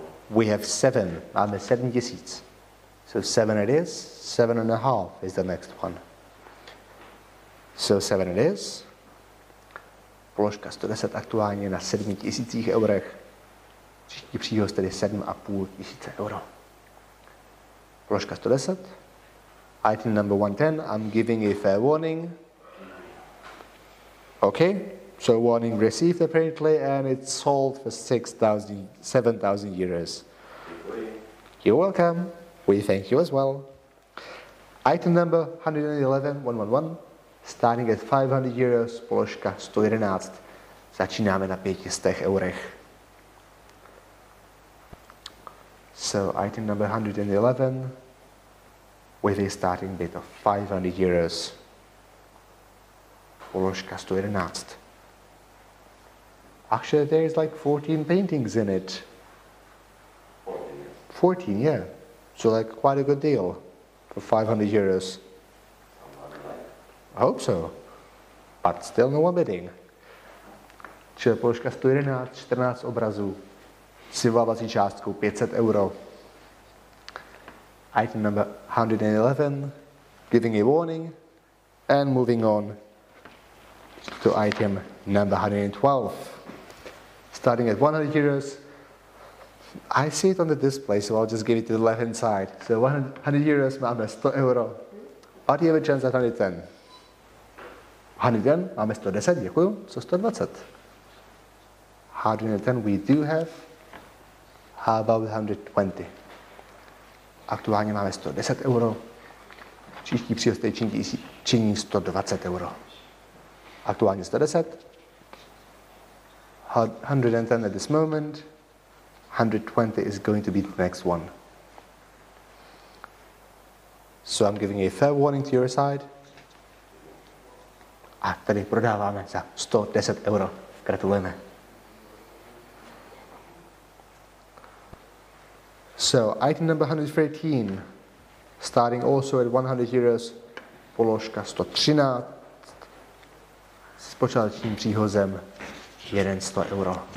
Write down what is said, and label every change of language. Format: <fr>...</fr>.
<en>We have 7,</en> <cs>máme 7 tisíc.</cs> <en>So 7 it is, 7.5 is the next one. So 7 it is.</en> <cs>Položka 110 aktuálně na 7 tisících eurech. Příští příhoz tedy 7,5 tisíce euro. Položka 110.</cs> <en>Item number 110, I'm giving a fair warning. Okay, so warning received apparently, and it's sold for 7,000 euros. You're welcome. We thank you as well. Item number 111, 111, starting at 500 euros,</en> <cs>položka 111. Začínáme na 500 eurech.</cs> <en>So item number 111, with a starting bid of 500 euros.</en> <cs>Položka 111.</cs> <en>Actually, there is like 14 paintings in it. 14, yeah. So like quite a good deal for 500 euros. I hope so. But still no one bidding.</en> <cs>Čili položka 111, 14 obrazů. Silvávací částkou 500 euro.</cs> <en>Item number 111, giving a warning, and moving on to item number 112. Starting at 100 euros, I see it on the display, so I'll just give it to the left-hand side. So 100 euros</en> <cs>máme 100 euro.</cs> <en>What do you have a chance at 110?</en> <cs>110, máme 110, děkuju. Co 120?</cs> <en>110 we do have. How about 120?</en> <cs>Aktuálně máme 110 euro. Příští příhoz činí 120 euro. Aktuálně 110.</cs> <en>110 at this moment. 120 is going to be the next one. So I'm giving a fair warning to your side.</en> <cs>A tady prodáváme za 110 euro. Gratulujeme.</cs> <en>So item number 113, starting also at 100 euros,</en> <cs>položka 113, s počátečním příhozem 100 euro.</cs>